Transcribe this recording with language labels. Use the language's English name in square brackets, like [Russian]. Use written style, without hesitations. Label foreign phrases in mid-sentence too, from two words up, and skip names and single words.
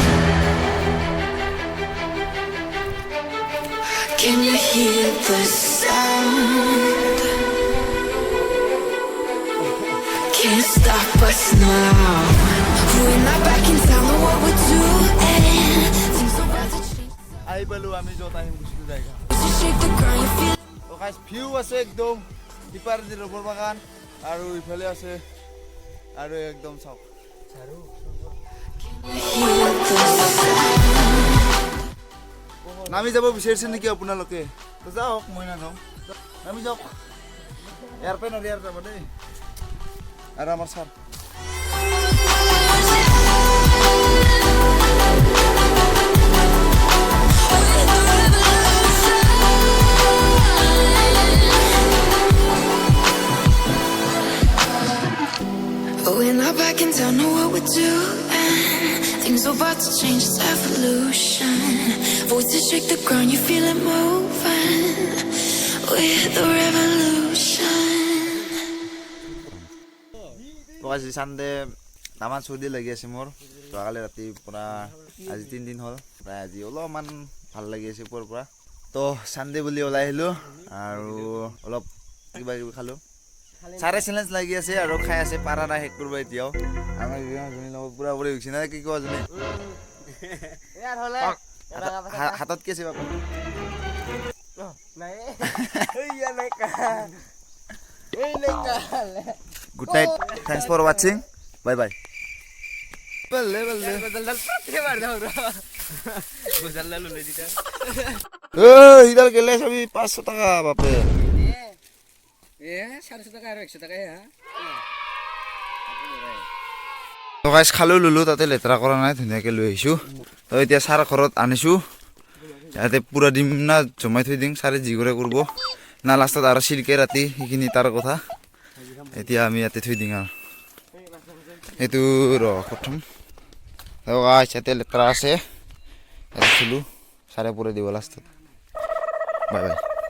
[English] Can you hear the sound? Can't stop us now. We're not back in town, know what we're doing. Things are about to change. [Assamese] আহি পালোঁ আমি য'ত আহিম গৈছিলোঁ জেগা [English] You shake the ground, you feel [Assamese] তো গাইছ ভিউ আছে একদম সিপাৰে দি ৰবৰ বাগান আৰু ইফালে আছে আৰু একদম চাওক [English] hear the sound. [Assamese] নামি যাব বিচাৰিছে নেকি আপোনালোকে তো যাওক মই নাযাওঁ নামি যাওক ইয়াৰ পৰা নদী ইয়াৰ যাব দেই আৰু আমাৰ ছাৰ [English] Oh, we're not back in town, know what we're doing. Things are about to change, it's evolution. Voices shake the ground, you feel it moving. We're the revolution. [Assamese] তো আজি চানডে তামান চৰ্দি লাগি আছে মোৰ যোৱাকালি ৰাতি পৰা আজি 3 দিন হ'ল প্ৰায় আজি অলপমান ভাল লাগি আছে ওপৰৰ পৰা তো চানডে বুলি ওলাই আহিলোঁ আৰু অলপ কিবা কিবি খালোঁ চাৰে চেলেঞ্জ লাগি আছে আৰু খাই আছে পাৰা নাই শেষ কৰিব এতিয়াও আমাৰ জনী লগত পুৰা পুৰি হৈছে না কি কোৱা জনী হাতত কি আছে বাপা [English] good night thanks for watching bye bye [Bangla] বল্লে ইডাল গেলে সবই 500 টাকা বাপে [Assamese] তো গাইছ খালো ললো তাতে লেতেৰা কৰা নাই ধুনীয়াকে লৈ আহিছোঁ তো এতিয়া ছাৰ ঘৰত আনিছোঁ ইয়াতে পুৰা দিম না জমাই থৈ দিম ছাৰে যি কৰে কৰিব না লাষ্টত আৰু চিল্কে ৰাতি সেইখিনি তাৰ কথা এতিয়া আমি ইয়াতে থৈ দিম আৰু এইটো প্ৰথম গাইছ ইয়াতে লেতেৰা আছে ইয়াতে থলোঁ ছাৰে পুৰা দিব লাষ্টত [English] bye bye